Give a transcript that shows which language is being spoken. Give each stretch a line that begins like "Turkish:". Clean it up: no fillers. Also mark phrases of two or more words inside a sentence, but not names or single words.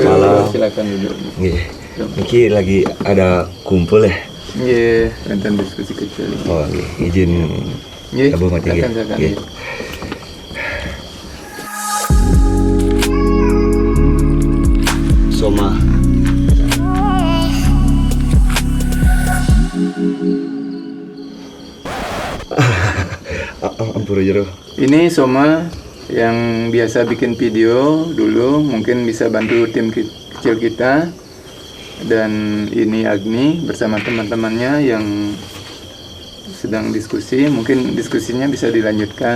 Indonesian: malam. Silakan duduk. Nggih. Niki lagi ada kumpul ya. Iya, enten diskusi kecil. Oh, nggih. Izin Nggih, gabung mati nggih. silakan. Nggih. Soma.
Balinese: Ampura jero.
Indonesian: Ini Soma yang biasa bikin video dulu, mungkin bisa bantu tim kecil kita. Dan ini Agni bersama teman-temannya yang sedang diskusi. Mungkin diskusinya bisa dilanjutkan.